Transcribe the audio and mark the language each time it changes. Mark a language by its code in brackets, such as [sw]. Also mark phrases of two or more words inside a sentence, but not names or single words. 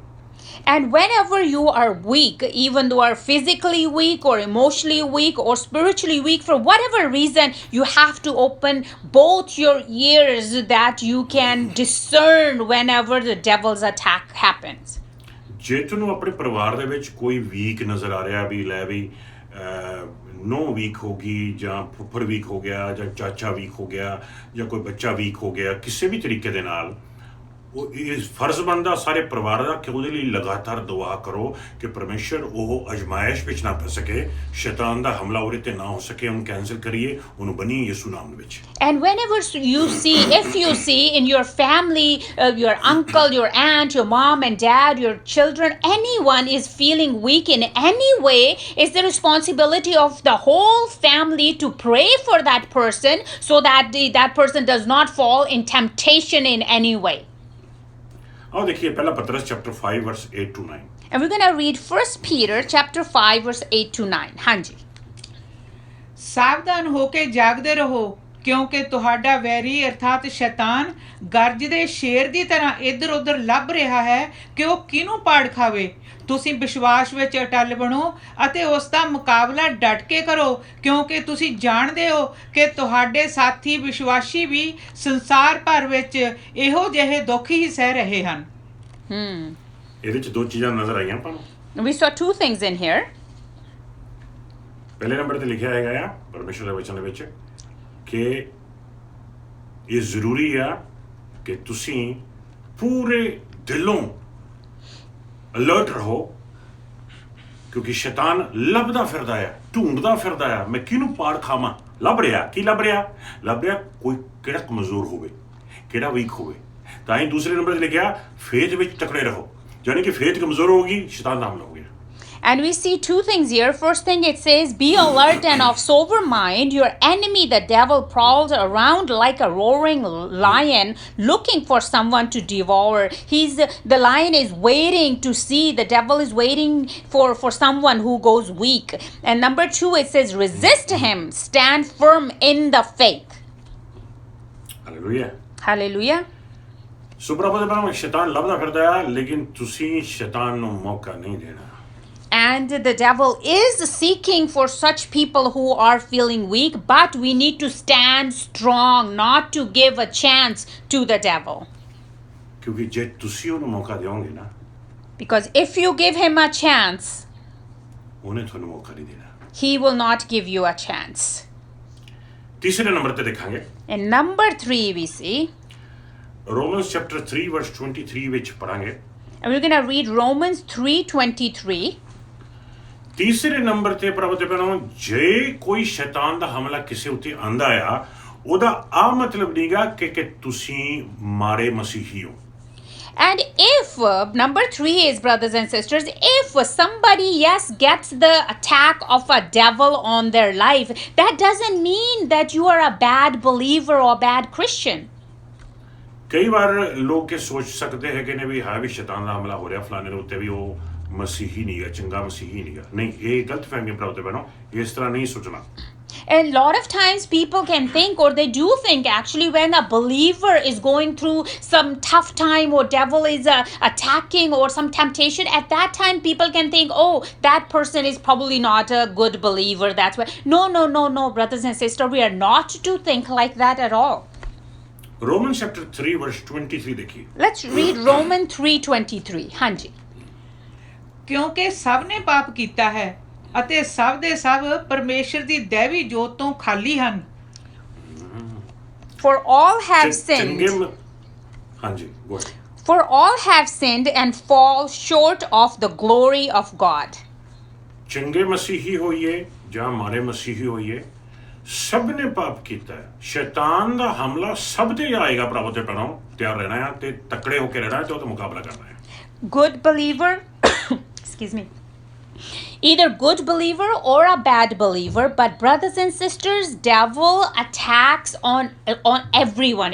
[en] and whenever you are weak, even though you are physically weak or emotionally weak or spiritually weak, for whatever reason, you have to open both your ears that you can discern whenever the devil's attack happens. [pa] ਜੇ ਤੁਹਾਨੂੰ ਆਪਣੇ ਪਰਿਵਾਰ ਦੇ ਵਿੱਚ ਕੋਈ ਵੀਕ ਨਜ਼ਰ ਆ ਰਿਹਾ ਵੀ ਲੈ ਵੀ ਨੋ ਵੀਕ ਹੋ ਗਈ ਜਾਂ ਫੁੱਫੜ ਵੀਕ ਹੋ ਗਿਆ ਜਾਂ ਚਾਚਾ ਵੀਕ ਹੋ ਗਿਆ ਜਾਂ ਕੋਈ ਬੱਚਾ ਵੀਕ ਹੋ ਗਿਆ, ਕਿਸੇ ਵੀ ਤਰੀਕੇ ਦੇ ਨਾਲ ਉਹ ਇਹ ਫਰਜ਼ ਬਣਦਾ ਸਾਰੇ ਪਰਿਵਾਰ ਦਾ ਕਿ ਉਹਦੇ ਲਈ ਲਗਾਤਾਰ ਦੁਆ ਕਰੋ ਕਿ ਪਰਮੇਸ਼ਰ ਉਹ ਅਜਮਾਇਸ਼ ਵਿੱਚ ਨਾ ਫਸ ਸਕੇ, ਸ਼ੈਤਾਨ ਦਾ ਹਮਲਾ ਉਹਦੇ ਤੇ ਨਾ ਹੋ ਸਕੇ, ਉਹਨੂੰ ਕੈਂਸਲ ਕਰੀਏ, ਉਹਨੂੰ ਬਣੀਏ ਯਿਸੂ ਨਾਮ ਦੇ ਵਿੱਚ। [en] And whenever you see, if you see in your family, your uncle, your aunt, your mom and dad, your children, anyone is feeling weak in any way, it's the responsibility of the whole family to pray for that person so that that person does not fall in temptation in any way. [pa] ਆਓ ਦੇਖੀਏ ਪਹਿਲਾ ਪਤਰਸ ਚੈਪਟਰ 5 ਵਰਸ 8 to 9। [en] And we're going to read 1 Peter chapter 5 verse 8 to 9. [pa] ਹਾਂਜੀ। ਸਾਵਧਾਨ ਹੋ ਕੇ ਜਾਗਦੇ ਰਹੋ, ਕਿਉਂਕਿ ਤੁਹਾਡਾ ਵੈਰੀ ਅਰਥਾਤ ਸ਼ੈਤਾਨ ਗਰਜਦੇ ਸ਼ੇਰ ਦੀ ਤਰ੍ਹਾਂ ਇੱਧਰ ਉੱਧਰ ਲੱਭ ਰਿਹਾ ਹੈ ਕਿ ਉਹ ਕਿਹਨੂੰ ਪਾੜ ਖਾਵੇ। ਤੁਸੀਂ ਵਿਸ਼ਵਾਸ ਵਿੱਚ ਅਟਲ ਬਣੋ ਅਤੇ ਉਸ ਦਾ ਮੁਕਾਬਲਾ ਡਟ ਕੇ ਕਰੋ, ਕਿਉਂਕਿ ਤੁਸੀਂ ਜਾਣਦੇ ਹੋ ਕਿ ਤੁਹਾਡੇ ਸਾਥੀ ਵਿਸ਼ਵਾਸੀ ਵੀ ਸੰਸਾਰ ਭਰ ਵਿੱਚ ਇਹੋ ਜਿਹੇ ਦੁੱਖ ਹੀ ਸਹਿ ਰਹੇ ਹਨ। ਇਹਦੇ ਚ ਦੋ ਚੀਜ਼ਾਂ ਨਜ਼ਰ ਆਈਆਂ ਆਪਾਂ ਨੂੰ। [en] We saw two things in here. [pa] ਪਹਿਲੇ ਨੰਬਰ ਤੇ ਲਿਖਿਆ ਹੈਗਾ ਆ ਪਰਮੇਸ਼ਰ ਦੇ ਵਚਨ ਦੇ ਵਿੱਚ ਕਿ ਇਹ ਜ਼ਰੂਰੀ ਆ ਕਿ ਤੁਸੀਂ ਪੂਰੇ ਦਿਲੋਂ ਅਲਰਟ ਰਹੋ ਕਿਉਂਕਿ ਸ਼ੈਤਾਨ ਲੱਭਦਾ ਫਿਰਦਾ ਆ ਢੂੰਡਦਾ ਫਿਰਦਾ ਆ ਮੈਂ ਕਿਹਨੂੰ ਪਾੜ ਖਾਵਾਂ ਲੱਭ ਰਿਹਾ ਕੀ ਲੱਭ ਰਿਹਾ ਕੋਈ ਕਿਹੜਾ ਕਮਜ਼ੋਰ ਹੋਵੇ ਕਿਹੜਾ ਵੀਕ ਹੋਵੇ ਤਾਂ ਹੀ ਦੂਸਰੇ ਨੰਬਰ ਤੇ ਲਿਖਿਆ ਫੇਥ ਵਿੱਚ ਤਕੜੇ ਰਹੋ ਯਾਨੀ ਕਿ ਫੇਥ ਕਮਜ਼ੋਰ ਹੋਗੀ ਸ਼ੈਤਾਨ ਨਾਮ ਲਓਗੇ [en] And we see two things here. First thing it says, be alert and of sober mind. Your enemy, the devil, prowls around like a roaring lion looking for someone to devour. The lion is waiting to see. The devil is waiting for someone who goes weak. And number two, it says, resist him. Stand firm in the faith. [pa] ਹਾਲੇਲੂਇਆ [en] Hallelujah. [pa] ਸੋ ਪ੍ਰਭੂ ਦੇ ਬਾਰੇ ਸ਼ੈਤਾਨ ਲੱਭਦਾ ਫਿਰਦਾ ਆ ਲੇਕਿਨ ਤੁਸੀਂ ਸ਼ੈਤਾਨ ਨੂੰ ਮੌਕਾ ਨਹੀਂ ਦੇਣਾ [en] And the devil is seeking for such people who are feeling weak, but we need to stand strong, not to give a chance to the devil. [pa] ਕਿਉਂਕਿ ਜੇ ਤੁਸੀਂ ਉਹਨੂੰ ਮੌਕਾ ਦਿਓਗੇ ਨਾ [en] Because if you give him a chance, [pa] ਉਹਨੇ ਤੁਹਾਨੂੰ ਮੌਕਾ ਨਹੀਂ ਦੇਣਾ [en] he will not give you a chance. [pa] ਤੀਸਰੇ ਨੰਬਰ ਤੇ ਦੇਖਾਂਗੇ [en] In number 3, we see, [pa] ਰੋਮਨਸ ਚੈਪਟਰ 3 ਵਰਸ 23 ਵਿੱਚ ਪੜਾਂਗੇ [en] and we're going to read Romans 3:23. [pa] ਤੀਸਰੇ ਨੰਬਰ ਤੇ ਪ੍ਰਭੂ ਦੇ ਬਾਰੇ ਜੇ ਕੋਈ ਸ਼ੈਤਾਨ ਦਾ ਹਮਲਾ ਕਿਸੇ ਉੱਤੇ ਆਂਦਾ ਆ ਉਹਦਾ ਆ ਮਤਲਬ ਨਹੀਂਗਾ ਕਿ ਤੁਸੀਂ ਮਾਰੇ ਮਸੀਹੀ ਹੋ [en] And if, number 3 is, brothers and sisters, if somebody, yes, gets the attack of a devil on their life, that doesn't mean that you are a bad believer or a bad Christian. [pa] ਕਈ ਵਾਰ ਲੋਕ ਇਹ ਸੋਚ ਸਕਦੇ ਹੈਗੇ ਨੇ ਵੀ ਹਾਂ ਵੀ ਸ਼ੈਤਾਨ ਦਾ ਹਮਲਾ ਹੋ ਰਿਹਾ ਫਲਾਣੇ ਦੇ ਉੱਤੇ ਵੀ ਉਹ ਮਸੀਹੀ ਨਹੀਂਗਾ ਚੰਗਾ ਮਸੀਹੀ ਨਹੀਂਗਾ ਨਹੀਂ ਇਹ ਗਲਤ ਫਹਿਮੀ ਪ੍ਰਾਪਤ ਬਣੋ ਇਸ ਤਰ੍ਹਾਂ ਨਹੀਂ ਸੋਚਣਾ [en] And a lot of times people can think, or they do think actually, when a believer is going through some tough time or devil is attacking or some temptation, at that time people can think, oh, that person is probably not a good believer. That's why. No, brothers and sisters, we are not to think like that at all. Romans chapter 3 verse 23 देखिए Let's read Romans 3:23. [pa] ਹਾਂਜੀ ਕਿਉਂਕਿ ਸਭ ਨੇ ਪਾਪ ਕੀਤਾ ਹੈ ਅਤੇ ਸਭ ਦੇ ਸਭ ਪਰਮੇਸ਼ਰ ਦੀ ਦੈਵੀ ਜੋਤ ਤੋਂ ਖਾਲੀ ਹਨ [en] For all have [pa] ਚੰਗੇ [en] sinned. ਹਾਂਜੀ go ahead. For all have sinned and fall short of the glory of God. [pa] ਚੰਗੇ ਮਸੀਹੀ ਹੋਈਏ ਜਾਂ ਮਾਰੇ ਮਸੀਹੀ ਹੋਈਏ ਸਭ ਨੇ ਪਾਪ ਕੀਤਾ ਹੈ ਸ਼ੈਤਾਨ ਦਾ ਹਮਲਾ ਸਭ ਤੇ ਆਏਗਾ ਪ੍ਰਭੂ ਦੇ ਪੈਰੋਂ ਤਿਆਰ ਰਹਿਣਾ ਹੈ ਤੇ ਤਕੜੇ ਹੋ ਕੇ ਰਹਿਣਾ ਹੈ ਤੇ ਉਹਦਾ ਮੁਕਾਬਲਾ ਕਰਨਾ ਹੈ [en] Good believer, excuse me, either good believer or a bad believer, but brothers and sisters, devil attacks on everyone.